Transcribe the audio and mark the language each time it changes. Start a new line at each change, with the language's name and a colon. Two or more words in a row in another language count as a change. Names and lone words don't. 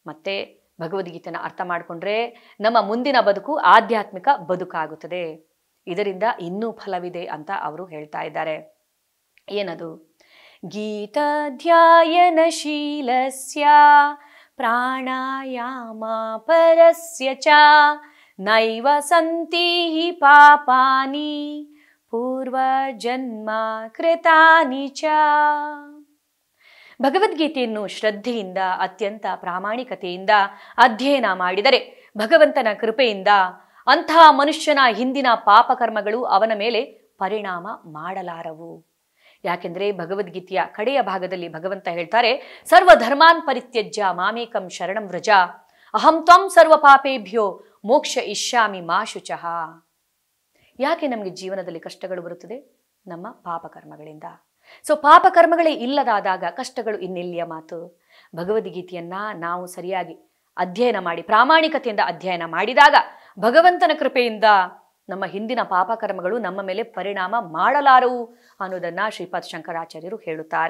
Kannada: ಮತ್ತೆ ಭಗವದ್ಗೀತೆನ ಅರ್ಥ ಮಾಡಿಕೊಂಡ್ರೆ ನಮ್ಮ ಮುಂದಿನ ಬದುಕು ಆಧ್ಯಾತ್ಮಿಕ ಬದುಕಾಗುತ್ತದೆ. ಇದರಿಂದ ಇನ್ನೂ ಫಲವಿದೆ ಅಂತ ಅವರು ಹೇಳ್ತಾ ಇದ್ದಾರೆ.
Sanskrit: ಏನದು? ಗೀತಾಧ್ಯಾಯನಶೀಲಸ್ಯ ಪ್ರಾಣಾಯಾಮ ಪರಸ್ಯ ಚ ನೈವ ಸಂತಿ ಹಿ ಪಾಪಾನಿ ಪೂರ್ವಜನ್ಮ ಕೃತಾನಿ ಚ.
Kannada: ಭಗವದ್ಗೀತೆಯನ್ನು ಶ್ರದ್ಧೆಯಿಂದ ಅತ್ಯಂತ ಪ್ರಾಮಾಣಿಕತೆಯಿಂದ ಅಧ್ಯಯನ ಮಾಡಿದರೆ ಭಗವಂತನ ಕೃಪೆಯಿಂದ ಅಂತಹ ಮನುಷ್ಯನ ಹಿಂದಿನ ಪಾಪಕರ್ಮಗಳು ಅವನ ಮೇಲೆ ಪರಿಣಾಮ ಮಾಡಲಾರವು. ಯಾಕೆಂದ್ರೆ ಭಗವದ್ಗೀತೆಯ ಕಡೆಯ ಭಾಗದಲ್ಲಿ ಭಗವಂತ ಹೇಳ್ತಾರೆ,
Sanskrit: ಸರ್ವಧರ್ಮಾನ್ ಪರಿತ್ಯಜ್ಯ ಮಾಮೇಕಂ ಶರಣಂ ವ್ರಜ ಅಹಂ ತ್ವಂ ಸರ್ವ ಪಾಪೇಭ್ಯೋ ಮೋಕ್ಷ ಇಷ್ಯಾಮಿ ಮಾ ಶುಚಃ.
Kannada: ಯಾಕೆ ನಮಗೆ ಜೀವನದಲ್ಲಿ ಕಷ್ಟಗಳು ಬರುತ್ತದೆ? ನಮ್ಮ ಪಾಪಕರ್ಮಗಳಿಂದ. ಸೊ ಪಾಪಕರ್ಮಗಳೇ ಇಲ್ಲದಾದಾಗ ಕಷ್ಟಗಳು ಇನ್ನೆಲ್ಲಿಯ ಮಾತು? ಭಗವದ್ಗೀತೆಯನ್ನ ನಾವು ಸರಿಯಾಗಿ ಅಧ್ಯಯನ ಮಾಡಿ ಪ್ರಾಮಾಣಿಕತೆಯಿಂದ ಅಧ್ಯಯನ ಮಾಡಿದಾಗ ಭಗವಂತನ ಕೃಪೆಯಿಂದ ನಮ್ಮ ಹಿಂದಿನ ಪಾಪಕರ್ಮಗಳು ನಮ್ಮ ಮೇಲೆ ಪರಿಣಾಮ ಮಾಡಲಾರವು ಅನ್ನೋದನ್ನ ಶ್ರೀಪಾದ ಶಂಕರಾಚಾರ್ಯರು ಹೇಳುತ್ತಾರೆ.